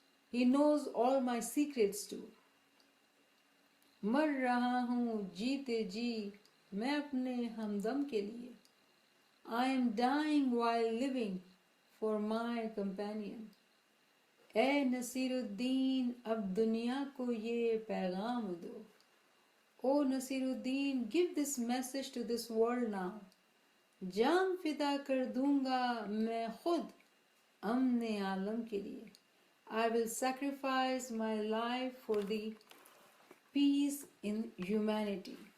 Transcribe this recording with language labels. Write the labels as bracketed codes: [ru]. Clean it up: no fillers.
[en] He knows all my secrets too. [ur] مر رہا ہوں جیتے جی میں اپنے ہمدم کے لیے. [en] I am dying while living for my companion. [ur] اے نصیر الدین اب دنیا کو یہ پیغام دو. [en] او Naseeruddin give this message to this world now. [ur] جان فدا کر دوں گا میں خود امن عالم کے لیے. [en] I will sacrifice my life for the peace in humanity.